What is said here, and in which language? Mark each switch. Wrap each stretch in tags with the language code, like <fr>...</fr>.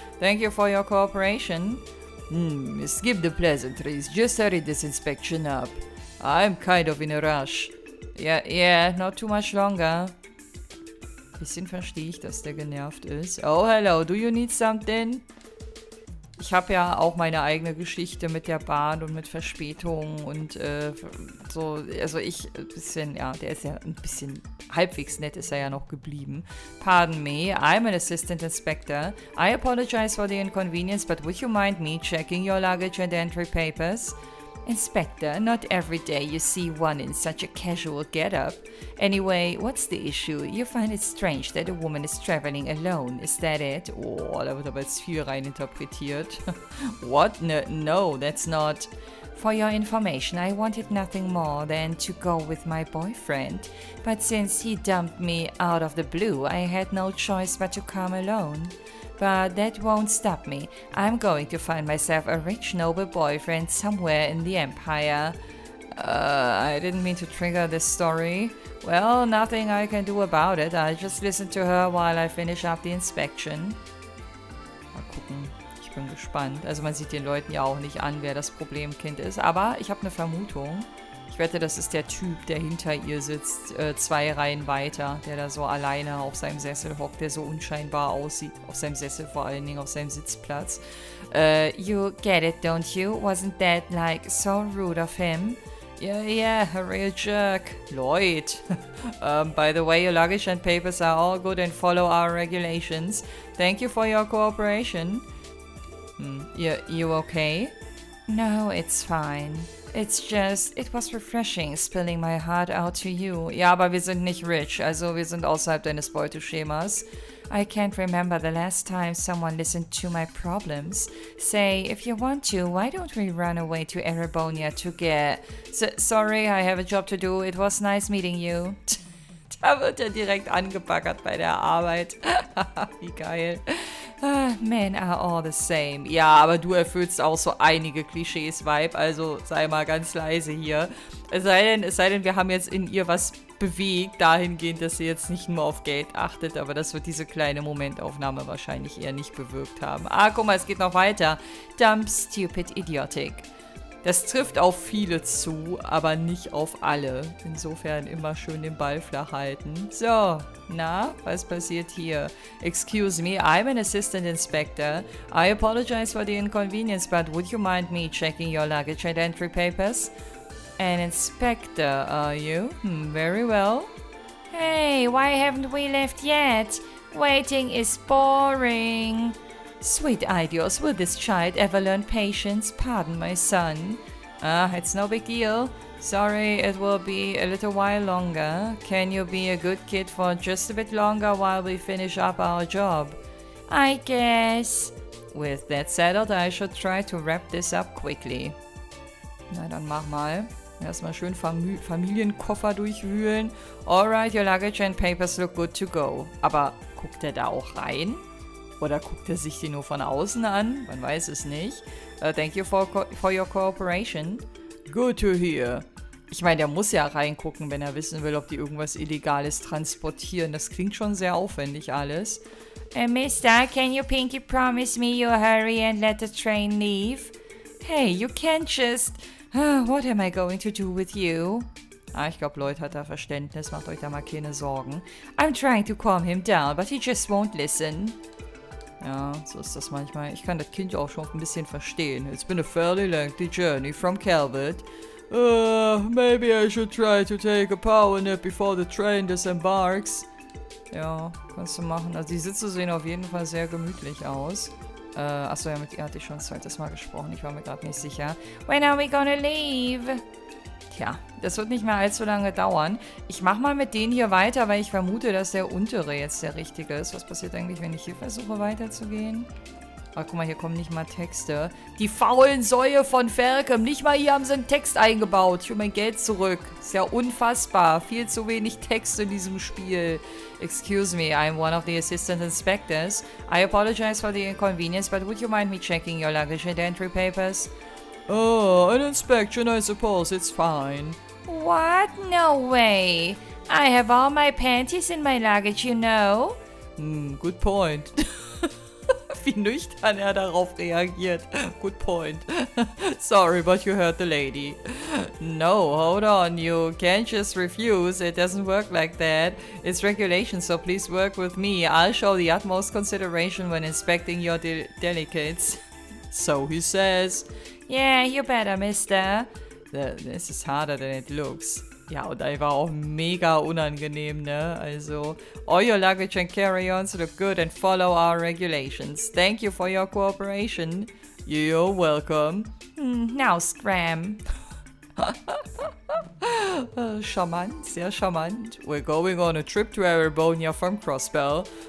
<en>Thank you for your cooperation. Skip the pleasantries. Just hurry this inspection up. I'm kind of in a rush. Yeah, not too much longer.</en> <de>Bisschen verstehe ich, dass der genervt ist.</de> <en>Oh, hello, do you need something?</en> <de>Ich habe ja auch meine eigene Geschichte mit der Bahn und mit Verspätungen und so, also ein bisschen, ja, der ist ja ein bisschen halbwegs nett ist er ja noch geblieben.</de> <en>Pardon me, I'm an assistant inspector. I apologize for the inconvenience, but would you mind me checking your luggage and entry papers? Inspector, not every day you see one in such a casual get-up. Anyway, what's the issue? You find it strange that a woman is traveling alone, is that it?</en> <de>Oh, da wird aber jetzt viel reininterpretiert.</de> <en>What? No, that's not... For your information, I wanted nothing more than to go with my boyfriend. But since he dumped me out of the blue, I had no choice but to come alone. But that won't stop me. I'm going to find myself a rich, noble boyfriend somewhere in the Empire. I didn't mean to trigger this story. Well, nothing I can do about it. I'll just listen to her while I finish up the inspection.</en> <de>Mal gucken. Ich bin gespannt. Also man sieht den Leuten ja auch nicht an, wer das Problemkind ist. Aber ich habe eine Vermutung. Ich wette, das ist der Typ, der hinter ihr sitzt, 2 Reihen weiter, der da so alleine auf seinem Sessel hockt, der so unscheinbar aussieht. Auf seinem Sessel vor allen Dingen, auf seinem Sitzplatz.</de> <en>You get it, don't you? Wasn't that, like, so rude of him? Yeah, a real jerk. Lloyd. By the way, your luggage and papers are all good and follow our regulations. Thank you for your cooperation. You okay? No, it's fine. It's just, it was refreshing, spilling my heart out to you.</en> <de>Ja, aber wir sind nicht rich, also wir sind außerhalb deines Beuteschemas.</de> <en>I can't remember the last time someone listened to my problems. Say, if you want to, why don't we run away to Erebonia to get... Sorry, I have a job to do. It was nice meeting you.</en> <de>Da wird er direkt angebaggert bei der Arbeit. Wie geil.</de> <en>Men are all the same.</en> <de>Ja, aber du erfüllst auch so einige Klischees, Vibe. Also sei mal ganz leise hier. Es sei denn, wir haben jetzt in ihr was bewegt, dahingehend, dass sie jetzt nicht nur auf Geld achtet, aber das wird diese kleine Momentaufnahme wahrscheinlich eher nicht bewirkt haben. Ah, guck mal, es geht noch weiter.</de> <en>Dumb, stupid, idiotic.</en> <de>Das trifft auf viele zu, aber nicht auf alle. Insofern immer schön den Ball flach halten. So, na, was passiert hier?</de> <en>Excuse me, I'm an assistant inspector. I apologize for the inconvenience, but would you mind me checking your luggage and entry papers? An inspector, are you? Very well. Hey, why haven't we left yet? Waiting is boring. Sweet idios, will this child ever learn patience? Pardon my son. It's no big deal. Sorry, it will be a little while longer. Can you be a good kid for just a bit longer while we finish up our job? I guess. With that settled, I should try to wrap this up quickly.</en> <de>Na, dann mach mal. Erstmal schön Familienkoffer durchwühlen.</de> <en>Alright, your luggage and papers look good to go.</en> <de>Aber guckt er da auch rein? Oder guckt er sich die nur von außen an? Man weiß es nicht.</de> <en>Thank you for your cooperation. Good to hear.</en> <de>Ich meine, der muss ja reingucken, wenn er wissen will, ob die irgendwas Illegales transportieren. Das klingt schon sehr aufwendig alles.</de> <en>Mister, can you pinky promise me you'll hurry and let the train leave? Hey, you can't just... what am I going to do with you?</en> <de>Ich glaube, Lloyd hat da Verständnis. Macht euch da mal keine Sorgen.</de> <en>I'm trying to calm him down, but he just won't listen.</en> <de>Ja, so ist das manchmal. Ich kann das Kind auch schon ein bisschen verstehen.</de> <en>It's been a fairly lengthy journey from Calvert. Maybe I should try to take a power nap before the train disembarks.</en> <de>Ja, kannst du machen. Also die Sitze sehen auf jeden Fall sehr gemütlich aus. Achso, ja, mit ihr hatte ich schon ein zweites Mal gesprochen. Ich war mir gerade nicht sicher.</de> <en>When are we gonna leave?</en> <de>Tja, das wird nicht mehr allzu lange dauern. Ich mach mal mit denen hier weiter, weil ich vermute, dass der untere jetzt der richtige ist. Was passiert eigentlich, wenn ich hier versuche weiterzugehen? Ah, guck mal, hier kommen nicht mal Texte. Die faulen Säue von Falcom. Nicht mal hier haben sie einen Text eingebaut. Ich will mein Geld zurück. Ist ja unfassbar. Viel zu wenig Text in diesem Spiel.</de> <en>Excuse me, I'm one of the assistant inspectors. I apologize for the inconvenience, but would you mind me checking your luggage and entry papers? Oh, an inspection, I suppose. It's fine. What? No way. I have all my panties in my luggage, you know. Good point.</en> <de>Wie nüchtern er darauf reagiert.</de> <en>Good point. Sorry, but you heard the lady. No, hold on. You can't just refuse. It doesn't work like that. It's regulation, so please work with me. I'll show the utmost consideration when inspecting your delicates. So he says. Yeah, you better, mister. This is harder than it looks.</en> <de>Ja, und einfach auch mega unangenehm, ne?</de> <en>Also, all your luggage and carry-ons look good and follow our regulations. Thank you for your cooperation. You're welcome. Now scram.</en> <de>Charmant, sehr charmant.</de> <en>We're going on a trip to Erebonia from Crossbell.</en>